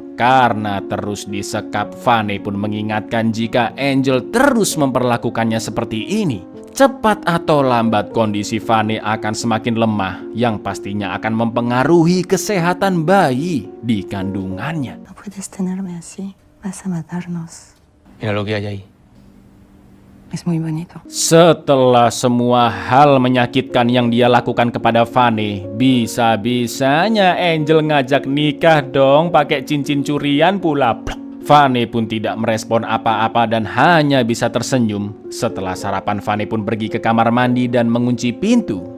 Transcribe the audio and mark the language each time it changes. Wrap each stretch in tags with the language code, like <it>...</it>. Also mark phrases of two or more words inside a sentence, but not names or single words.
<id>Karena terus disekap, Fanny pun mengingatkan jika Angel terus memperlakukannya seperti ini, cepat atau lambat kondisi Fanny akan semakin lemah, yang pastinya akan mempengaruhi kesehatan bayi di kandungannya.</id> <es>No puedes tenerme así. Vas a matarnos. Mira lo que hay ahí. Es muy bonito.</es> <id>Setelah semua hal menyakitkan yang dia lakukan kepada Fanny, bisa-bisanya Angel ngajak nikah dong pakai cincin curian pula. Fanny pun tidak merespon apa-apa dan hanya bisa tersenyum. Setelah sarapan, Fanny pun pergi ke kamar mandi dan mengunci pintu.</id>